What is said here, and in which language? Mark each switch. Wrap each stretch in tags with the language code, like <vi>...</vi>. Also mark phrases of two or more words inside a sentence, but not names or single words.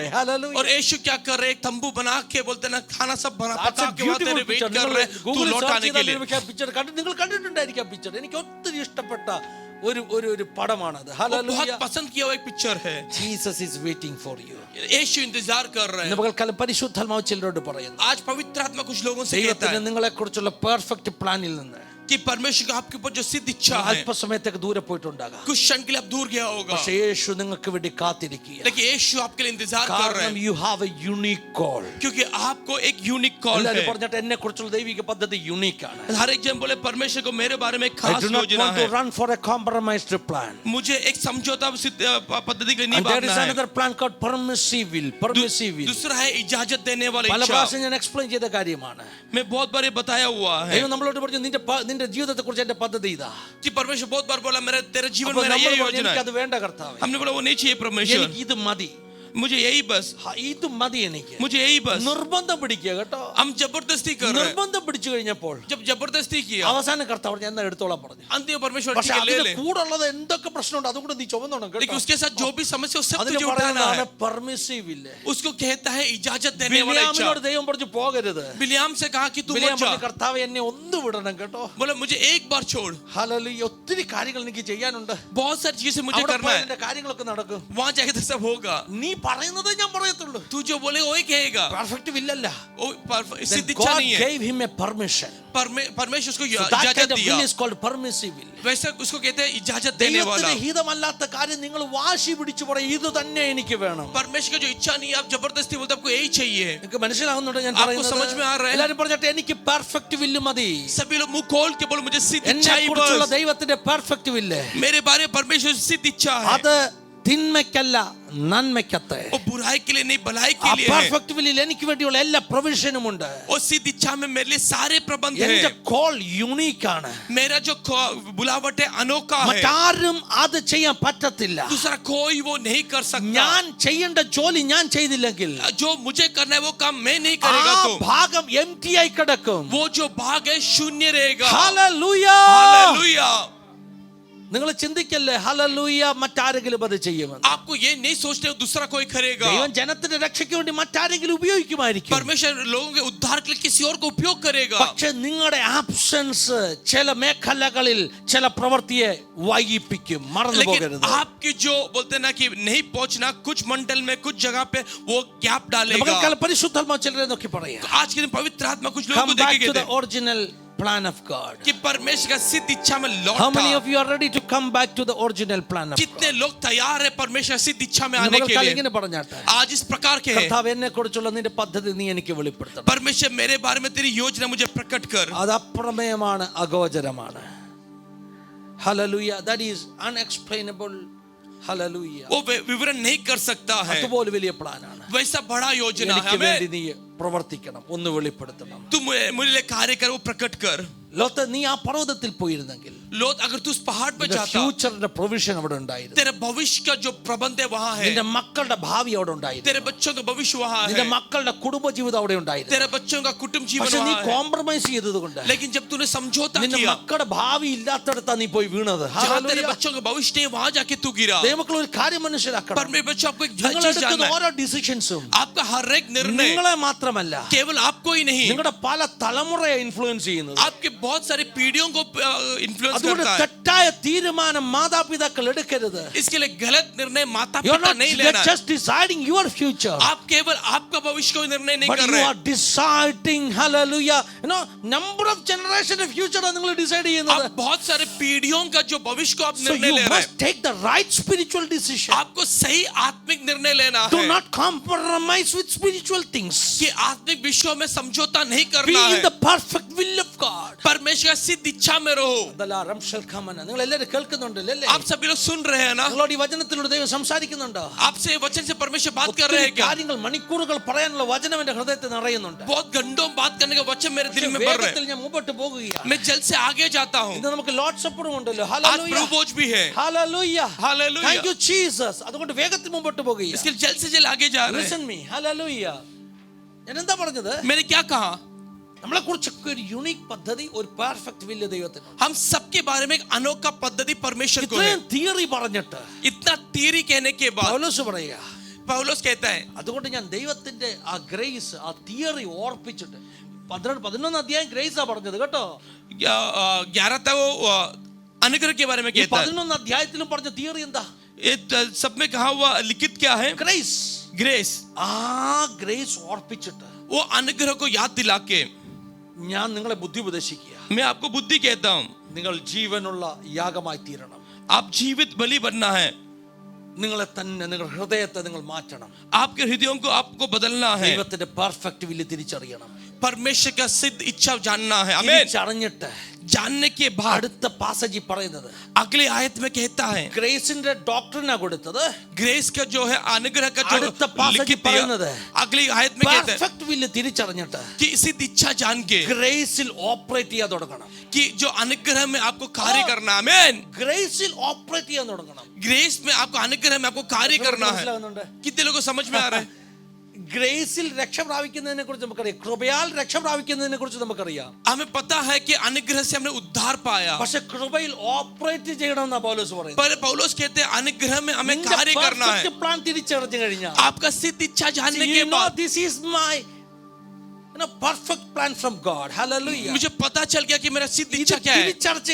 <ml>ഹല്ലേലൂയ.</ml> <hi>और यीशु क्या कर रहे? एक तंबू बना के बोलते ना, खाना सब बना</hi> <en>That's</en> <hi>पका</hi> <en>a</en> <hi>के वहां तेरे</hi> <en>beautiful</en> <hi>वेट</hi> <en>picture.</en> <hi>कर रहे तू</hi> <ml>ഗൂഗിളിൽ</ml> <hi>लौट</hi> <ml>സെർച്ച്</ml> <hi>आने के लिए.</hi> <ml>ചെയ്താൽ പിക്ചർ നിങ്ങൾ കണ്ടിട്ടുണ്ടായിരിക്കും. ആ പിക്ചർ എനിക്ക് ഒത്തിരി ഇഷ്ടപ്പെട്ട ഒരു പടമാണത്.</ml> <hi>वो</hi> <ml>ഹല്ലേലൂയ.</ml> <hi>बहुत पसंद किया हुआ एक पिक्चर है.</hi> <en>Jesus is waiting for you.</en> <hi>यीशु इंतजार कर रहे</hi> <ml>ഇന്ന്</ml> <hi>हैं.</hi> <ml>പകൽക്കാലം പരിശുദ്ധാത്മാവ് ചിലരോട് പറയുന്നു,</ml> <hi>आज पवित्र आत्मा कुछ लोगों से कहता</hi> <ml>ദൈവത്തിന്</ml> <hi>है</hi> <ml>നിങ്ങളെ കുറിച്ചുള്ള</ml> <en>perfect planil</en> <ml>നിന്ന്</ml> <hi>कि परमेश्वर का आपके ऊपर जो सिद्ध इच्छा है,</hi> <ml>അല്പസമയത്തേക്ക് ദൂരെ പോയിട്ടുണ്ടാകാം.</ml> <hi>कुछ क्षण के लिए आप दूर गया होगा,</hi> <ml>പക്ഷേ യേശു നിങ്ങൾക്ക് വേണ്ടി കാത്തിരിക്കുക.</ml> <hi>लेकिन यीशु आपके लिए इंतजार कर रहे</hi> <ml>കാരണം</ml> <hi>हैं,</hi> <en>You have a unique call.</en> <hi>क्योंकि आपको एक</hi> <en>unique call</en> <ml>എല്ലാവരും</ml> <hi>है.</hi> <ml>പറഞ്ഞിട്ട് എന്നെ കുറിച്ചുള്ള ദൈവിക പദ്ധതി യൂണിക് ആണ്.</ml> <hi>हर एक जन बोले परमेश्वर को मेरे बारे में एक</hi> <en>I</en> <hi>खास</hi> <en>do not</en> <hi>योजना</hi> <en>want to</en> <hi>है.</hi> <en>run for a compromised plan.</en> <hi>मुझे एक समझौता पद्धति के लिए नहीं</hi> <en>And there is</en> <hi>भागना है.</hi> <en>another plan called permissive will. Permissive will.</en> <hi>दूसरा है इजाजत देने वाला</hi> <ml>പല</ml> <hi>इच्छा.</hi> <ml>പ്രാവശ്യം ഞാൻ എക്സ്പ്ലെയിൻ ചെയ്ത കാര്യമാണ്.</ml> <hi>मैं बहुत बार ये बताया हुआ है</hi> <ml>ദൈവം നമ്മളോട് പറഞ്ഞു, നിന്റെ ജീവിതത്തെ കുറിച്ച് എന്റെ പദ്ധതി ഇതാ.</ml> <hi>कि परमेश्वर बहुत बार बोला मेरे तेरे जीवन</hi> <ml>അപ്പോൾ</ml> <hi>में</hi> <ml>നമ്മൾ</ml> <hi>ये</hi> <ml>പറഞ്ഞു,</ml> <hi>योजना है.</hi> <ml>എനിക്കത് വേണ്ട കർത്താവേ,</ml> <hi>हमने बोला वो नहीं चाहिए परमेश्वर,</hi> <ml>എനിക്ക് ഇത് മതി,</ml> <hi>मुझे यही बस,</hi> <ml>ഇത് മതി എനിക്ക്.</ml> <hi>मुझे यही बस.</hi> <ml>നിർബന്ധം പിടിക്കുക കേട്ടോ.</ml> <hi>हम जबरदस्ती कर रहे हैं.</hi> <ml>നിർബന്ധം പിടിച്ചു കഴിഞ്ഞപ്പോൾ</ml> <hi>जब जबरदस्ती किया,</hi> <ml>അവസാനം കർത്താവ് പറഞ്ഞു, ഞാൻ എടുത്തോളാം പറഞ്ഞു.</ml> <hi>अंतिम परमेश्वर</hi> <ml>പക്ഷെ</ml> <hi>ठीक है, ले</hi> <ml>അതിന്</ml> <hi>ले.</hi> <ml>കൂടെ ഉള്ളത് എന്തൊക്കെ പ്രശ്നമുണ്ട് അതുകൂടെ നീ ചുമന്നോണം</ml> <hi>लेकिन</hi> <ml>കേട്ടോ.</ml> <hi>उसके साथ जो भी समस्या सब</hi> <ml>അതിന്</ml> <hi>तुझे उठाना</hi> <ml>പറയുന്നതാണ്</ml> <hi>है.</hi> <ml>പെർമിസീവ് ഇല്ല.</ml> <hi>उसको कहता है इजाजत देने वाला इच्छा.</hi> <ml>ബിലിയാമിനോട് ദൈവം പറഞ്ഞു പോകരുത്.</ml> <hi>बिलियाम से कहा कि तू</hi> <ml>ബിലിയാം</ml> <hi>मत जा.</hi> <ml>പറഞ്ഞു, കർത്താവ് എന്നെ ഒന്ന് വിടണം കേട്ടോ.</ml> <hi>बोले मुझे एक बार छोड़.</hi> <ml>ഹല്ലേലൂയ. ഒത്തിരി കാര്യങ്ങൾ എനിക്ക് ചെയ്യാനുണ്ട്.</ml> <hi>बहुत सारी चीजें मुझे</hi> <ml>അവിടെ</ml> <hi>करना</hi> <ml>പോയാൽ</ml> <hi>है.</hi> <ml>എന്റെ കാര്യങ്ങളൊക്കെ നടക്കും.</ml> <hi>वहां जाके तो सब होगा.</hi> <ml>നീ പറയുന്നതേ ഞാൻ പറയത്തുള്ളൂ.</ml> <hi>तू जो बोले वही कहेगा.</hi> <en>perfect willalla.</en> <hi>सिद्ध इच्छा</hi> <en>God</en> <hi>नहीं है.</hi> <en>gave him a permission.</en> <hi>परमेश्वर उसको</hi> <en>So that</en> <hi>इजाजत</hi> <en>kind of</en> <hi>दिया.</hi> <en>will is called permissive will.</en> <hi>वैसे उसको कहते हैं इजाजत देने वाला.</hi> <ml>ദൈവത്തിന് ഹിതമല്ലാത്ത കാര്യം നിങ്ങൾ വാശി പിടിച്ചു പറയും ഇത് തന്നെ എനിക്ക് വേണം.</ml> <hi>परमेश्वर का जो इच्छा नहीं है आप जबरदस्ती बोलते आपको यही चाहिए.</hi> <ml>നിങ്ങൾക്ക് മനസ്സിലാവുന്നുണ്ടോ ഞാൻ</ml> <hi>आपको समझ में आ रहा है?</hi> <ml>എല്ലാവരും പറഞ്ഞിട്ട് എനിക്ക്</ml> <en>perfect will</en> <ml>മതി.</ml> <hi>सभी लोग मुंह खोल के बोलो मुझे सिद्ध</hi> <ml>എന്നെ</ml> <hi>इच्छा ही</hi> <ml>കുറിച്ചുള്ള</ml> <hi>बस.</hi> <ml>ദൈവത്തിന്റെ</ml> <en>perfect will</en> <hi>मेरे बारे में परमेश्वर की सिद्ध इच्छा है.</hi> <ml>അത് തിന്മയ്ക്കല്ല നന്മയ്ക്കത്തെ.</ml> <hi>वो बुराई के लिए नहीं भलाई</hi> <ml>ആ</ml> <hi>के लिए है.</hi> <en>perfect willil</en> <ml>എനിക്ക് വേണ്ടിയുള്ള എല്ലാ പ്രൊവിഷനും ഉണ്ട്.</ml> <hi>और सिद्ध इच्छा में मेरे लिए सारे प्रबंध</hi> <ml>എന്റെ</ml> <hi>है.</hi> <en>call unique</en> <ml>ആണ്.</ml> <hi>मेरा जो बुलावट है अनोखा है.</hi> <ml>മറ്റാരും അത് ചെയ്യാൻ പറ്റത്തില്ല.</ml> <hi>दूसरा कोई वो नहीं कर सकता.</hi> <ml>ഞാൻ ചെയ്യേണ്ട ജോലി ഞാൻ ചെയ്തില്ലെങ്കിൽ</ml> <hi>जो मुझे करना है वो काम मैं नहीं</hi> <ml>ആ</ml> <hi>करेगा तो</hi> <ml>ഭാഗം എംപ്റ്റി ആയി കിടക്കും.</ml> <hi>वो जो भाग है शून्य रहेगा.</hi> <ml>ഹല്ലേലൂയ.</ml> <hi>हालेलुया.</hi> <ml>നിങ്ങൾ ചിന്തിക്കല്ലേ ഹല്ലേലൂയ മറ്റാരെങ്കിലും അത് ചെയ്യുമെന്ന്.</ml> <hi>आपको ये नहीं सोचते हो दूसरा कोई करेगा.</hi> <ml>ദൈവം ജനത്തിന്റെ രക്ഷയ്ക്ക് വേണ്ടി മറ്റാരെങ്കിലും ഉപയോഗിക്കുമായിരിക്കും.</ml> <hi>परमेश्वर लोगों के उद्धार के लिए किसी और को उपयोग करेगा.</hi> <ml>പക്ഷെ നിങ്ങളുടെ ആബ്സൻസ് ചില മേഖലകളിൽ ചില പ്രവൃത്തിയെ വൈകിപ്പിക്കും. മറന്നു</ml> <hi>लेकिन</hi> <ml>പോകരുത്.</ml> <hi>आपकी जो बोलते हैं ना कि नहीं पहुंचना कुछ मंडल में कुछ जगह पे वो गैप डालेगा.</hi> <ml>നമുക്ക് പരിശുദ്ധാത്മാവ് ചിലരെ നോക്കി പറയാം.</ml> <hi>आज के दिन पवित्र आत्मा कुछ लोगों</hi> <en>Come</en> <hi>को</hi> <en>back</en> <hi>देखेंगे</hi> <en>to the original plan of God.</en> <hi>कि परमेश्वर का सिद्ध इच्छा में</hi> <en>How many</en> <hi>लौटा.</hi> <en>of you are ready to come back to the original plan of God?</en> <hi>कितने लोग तैयार है परमेश्वर की सिद्ध इच्छा में आने के लिए.</hi> <ml>ഇങ്ങനെ പറഞ്ഞാട്ടെ,</ml> <hi>आज इस प्रकार के हैं.</hi> <ml>കർത്താവ് എന്നെ കുറിച്ചുള്ള നിന്റെ പദ്ധതി നീ എനിക്ക് വെളിപ്പെടുത്തണം.</ml> <hi>परमेश्वर मेरे बारे में तेरी योजना मुझे प्रकट कर.</hi> <ml>അത് അപ്രമേയമാണ്, അഗോചരമാണ്. ഹല്ലേലൂയ.</ml> <en>That is unexplainable.</en> <ml>ഹല്ലേലൂയ.</ml> <hi>वो विवरण नहीं कर सकता है.</hi> <ml>അതുപോലെ വലിയ പ്ലാനാണ്.</ml> <hi>वैसा बड़ा योजना है.</hi> <ml>എനിക്ക് വേണ്ടി</ml> <hi>हमें</hi> <ml>നീ പ്രവർത്തിക്കണം, ഒന്ന് വെളിപ്പെടുത്തണം.</ml> <hi>तू मुझे लिए कार्य कर वो प्रकट कर.</hi> <ml>ലോത്ത് നീ ആ പർവ്വതത്തിൽ പോയിരുന്നെങ്കിൽ</ml> <hi>लोग अगर तू उस पहाड़ पे जाता</hi> <ml>ഫ്യൂച്ചറിന്റെ പ്രൊവിഷൻ അവിടെ ഉണ്ടായിരുന്നു.</ml> <hi>तेरे भविष्य का जो प्रबंध है वहां है.</hi> <ml>നിന്റെ മക്കളുടെ ഭാവി അവിടെ ഉണ്ടായിരുന്നു.</ml> <hi>तेरे बच्चों का भविष्य वहां</hi> <ml>നിന്റെ</ml> <hi>है.</hi> <ml>മക്കളുടെ കുടുംബജീവിതം അവിടെ ഉണ്ടായിരുന്നു.</ml> <hi>तेरे बच्चों का कुटुंब जीवन</hi> <ml>പക്ഷെ നീ</ml> <hi>वहां है.</hi> <ml>കോംപ്രമൈസ് ചെയ്തതുകൊണ്ട്</ml> <hi>लेकिन जब तूने समझौता</hi> <ml>നിന്റെ</ml> <hi>किया</hi> <ml>മക്കളുടെ ഭാവി ഇല്ലാത്തടത്താ നീ പോയി വീണത്.</ml> <hi>जहां तेरे बच्चों का भविष्य नहीं वहां जाके तू गिरा.</hi> <ml>ദൈവമക്കൾ ഒരു കാര്യം മനസ്സിലാക്കണം.</ml> <hi>पर मेरे बच्चों आपको एक</hi> <ml>നിങ്ങൾ</ml> <hi>चीज</hi> <ml>എടുക്കുന്ന</ml> <hi>जानना है.</hi> <ml>ഓരോ ഡിസിഷൻസും</ml> <hi>आपका हर एक निर्णय</hi> <ml>നിങ്ങളെ മാത്രമല്ല</ml> <hi>केवल आपको ही नहीं</hi> <ml>നിങ്ങളുടെ പല തലമുറയെ ഇൻഫ്ലുവൻസ് ചെയ്യുന്നത്.</ml> <hi>आपके बहुत सारे पीढ़ियों को इन्फ्लुएंस</hi> <ml>അതുകൊണ്ട്</ml> <hi>करता है.</hi> <ml>തെറ്റായ തീരുമാനം മാതാപിതാക്കൾ എടുക്കരുത്.</ml> <hi>इसके लिए गलत निर्णय माता</hi> <en>You are</en> <hi>पिता</hi> <en>not</en> <hi>नहीं लेना है.</hi> <en>just deciding your future,</en> <hi>आप केवल आपका भविष्य को निर्णय नहीं</hi> <en>but</en> <hi>कर</hi> <en>you</en> <hi>रहे</hi> <en>are deciding, hallelujah, number of generation of future</en> <ml>ആണ് നിങ്ങൾ ഡിസൈഡ് ചെയ്യുന്നത്.</ml> <hi>आप बहुत सारे पीढ़ियों का जो भविष्य को आप</hi> <en>So</en> <hi>निर्णय</hi> <en>you</en> <hi>ले रहे</hi> <en>must</en> <hi>हैं.</hi> <en>take the right spiritual decision.</en> <hi>आपको सही आत्मिक निर्णय लेना</hi> <en>Do</en> <hi>है</hi> <en>not compromise with spiritual things.</en> <hi>कि आत्मिक विषयों में समझौता नहीं</hi> <en>Be</en> <hi>करना</hi> <en>in</en> <hi>है.</hi> <en>the perfect will of God.</en> <hi>परमेश्वर का सिद्ध इच्छा में रहो.</hi> <ml>നിങ്ങൾ എല്ലാവരും കേൾക്കുന്നുണ്ടല്ലോ അല്ലേ?</ml> <hi>आप सभी लोग सुन रहे हैं ना.</hi> <ml>നിങ്ങളോട് ഈ വചനത്തിലൂടെ ദൈവം സംസാരിക്കുന്നുണ്ടോ?</ml> <hi>आपसे वचन से परमेश्वर बात कर रहे</hi> <ml>ഒത്തിരി</ml> <hi>हैं क्या?</hi> <ml>കാര്യങ്ങൾ മണിക്കൂറുകൾ പറയാനുള്ള വചനം എന്റെ ഹൃദയത്തിൽ നിറയുന്നുണ്ട്.</ml> <hi>बहुत घंटों बात करने का वचन मेरे दिल में भर रहे</hi> <ml>വേഗത്തിൽ ഞാൻ മുമ്പോട്ട് പോകുകയാണ്.</ml> <hi>हैं. मैं जल्द से आगे जाता हूँ.</hi> <ml>ഇന്ന് നമുക്ക്</ml> <en>Lord Supperum</en> <ml>ഉണ്ടല്ലോ.</ml> <hi>आज</hi> <ml>ഹല്ലേലൂയ.</ml> <hi>प्रभु भोज भी है.</hi> <ml>ഹല്ലേലൂയ.</ml> <en>Hallelujah. Thank you Jesus.</en> <ml>അതുകൊണ്ട് വേഗത്തിൽ മുമ്പോട്ട് പോകുകയാണ്.</ml> <hi>इसके लिए जल्द से जल्द आगे जा रहे हैं.</hi> <en>Listen me.</en> <ml>ഹല്ലേലൂയ. ഞാൻ എന്താ പറഞ്ഞത്?</ml> <hi>मैंने क्या कहा?</hi> <ml>നമ്മളെ കുറിച്ചൊക്കെ ഒരു യുണീക് പദ്ധതി, ഒരു</ml> <en>perfect will</en> <ml>ദൈവത്തിനുണ്ട്.</ml> <hi>हम सबके बारे में एक अनोखा पद्धति परमेश्वर को है.</hi> <ml>ഇത്രയും തിയറി പറഞ്ഞിട്ട്</ml> <hi>इतना थियरी कहने के बाद</hi> <ml>പൗലോസ് പറയുക,</ml> <hi>पौलुस कहता है</hi> <ml>അതുകൊണ്ട് ഞാൻ ദൈവത്തിന്റെ ആ ഗ്രേസ്, ആ തിയറി ഓർപ്പിച്ചിട്ട് 11 അധ്യായം ഗ്രേസാ പറഞ്ഞത് കേട്ടോ.</ml> <hi>11 वो अनुग्रह के बारे में</hi> <ml>ഈ</ml> <hi>कहता है.</hi> <ml>11 അധ്യായത്തിലും പറഞ്ഞ തിയറി എന്താ?</ml> <hi>सब में कहा हुआ लिखित क्या है?</hi> <ml>ഗ്രേസ്.</ml> <hi>ग्रेस.</hi> <ml>ആ ഗ്രേസ് ഓർപ്പിച്ചിട്ട്</ml> <hi>वो अनुग्रह को याद दिला के</hi> <ml>ഞാൻ നിങ്ങളെ ബുദ്ധി ഉപദേശിക്കുക.</ml> <hi>मैं आपको बुद्धि कहता हूँ.</hi> <ml>നിങ്ങൾ ജീവനുള്ള യാഗമായി തീരണം.</ml> <hi>आप जीवित बलि बनना है.</hi> <ml>നിങ്ങളെ തന്നെ, നിങ്ങളുടെ ഹൃദയത്തെ നിങ്ങൾ മാറ്റണം.</ml> <hi>आपके हृदयों को आपको बदलना है.</hi> <ml>ദൈവത്തിന്റെ</ml> <en>perfect will</en> <ml>തിരിച്ചറിയണം.</ml> <hi>परमेश्वर का सिद्ध इच्छा जानना है. आमीन.</hi> <ml>തിരിച്ചറിഞ്ഞിട്ട്</ml> <hi>जानने के बाद</hi> <ml>അടുത്ത പാസേജ് പറയുന്നത്</ml> <hi>अगले आयत में कहता है</hi> <en>graceinte doctorina</en> <ml>കൊടുത്തത്.</ml> <hi>ग्रेस का जो है अनुग्रह का जो</hi> <ml>അടുത്ത പാസേജ്</ml> <hi>लिखित</hi> <ml>പറയുന്നത്</ml> <hi>दिया, अगली आयत में कहता है</hi> <en>perfect will</en> <ml>തിരിച്ചറിഞ്ഞിട്ട്</ml> <hi>कि सिद्ध इच्छा जान के</hi> <ml>ഗ്രേസിൽ ഓപ്പറേറ്റ് ചെയ്യാൻ തുടങ്ങണം.</ml> <hi>कि जो अनुग्रह में आपको कार्य करना है. आमीन.</hi> <ml>ഗ്രേസിൽ ഓപ്പറേറ്റ് ചെയ്യാൻ തുടങ്ങണം.</ml> <hi>ग्रेस में आपको अनुग्रह में आपको कार्य करना है.</hi> <ml>മനസ്സിലാകുന്നുണ്ട്?</ml> <hi>कितने लोगों को समझ में आ रहा है?</hi> <ml>ഗ്രേസിൽ രക്ഷ പ്രാപിക്കുന്നതിനെ കുറിച്ച് നമുക്കറിയാം. കൃപയാൽ രക്ഷ പ്രാപിക്കുന്നതിനെ കുറിച്ച് നമുക്കറിയാം.</ml> <hi>हमें पता है कि अनुग्रह से हमने उद्धार पाया.</hi> <ml>പക്ഷെ കൃപയിൽ ഓപ്പറേറ്റ് ചെയ്യണമെന്നാ പൗലോസ് പറയുന്നത്.</ml> <hi>पर पौलुस कहते हैं अनुग्रह में हमें कार्य करना है.</hi> <ml>പ്ലാൻ തിരിച്ചറിഞ്ഞു കഴിഞ്ഞാൽ</ml> <hi>आपका सिद्ध इच्छा जानने के बाद</hi> <en>this is my perfect plan from God. Hallelujah.</en> <hi>मुझे पता चल गया कि मेरा सिद्ध</hi> <ml>ഇത്</ml>